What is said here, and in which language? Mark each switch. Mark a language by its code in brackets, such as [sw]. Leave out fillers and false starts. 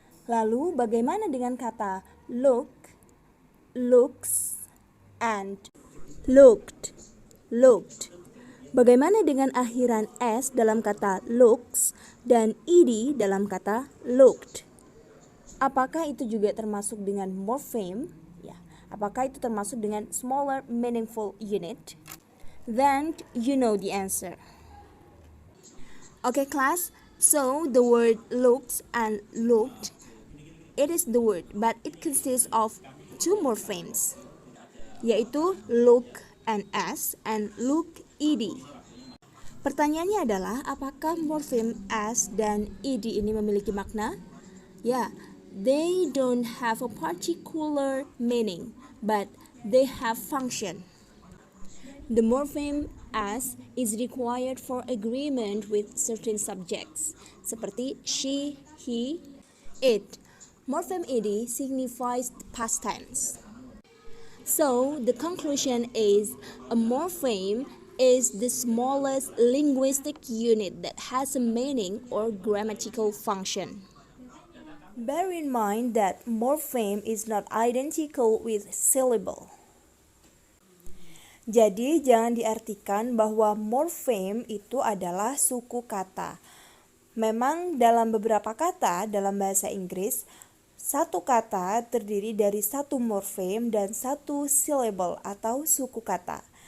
[id] Lalu, bagaimana dengan kata look, looks, and looked, looked? Bagaimana dengan akhiran s dalam kata looks dan ed dalam kata looked? Apakah itu juga termasuk dengan morpheme? Apakah itu termasuk dengan smaller meaningful unit? [en] Then you know the answer. Okay class, so the word looks and looked, it is the word, but it consists of two morphemes. [id] yaitu [en] look NS and look ED. [id] Pertanyaannya adalah apakah morfem S dan ED ini memiliki makna? [en] Ya, they don't have a particular meaning, but they have function. The morpheme as is required for agreement with certain subjects, [id] seperti [en] she, he, it. Morpheme ed signifies past tense. So, the conclusion is a morpheme is the smallest linguistic unit that has a meaning or grammatical function. Bear in mind that morpheme is not identical with syllable. [id] Jadi jangan diartikan bahwa morfem itu adalah suku kata. Memang dalam beberapa kata dalam bahasa Inggris, satu kata terdiri dari satu morfem dan satu syllable atau suku kata.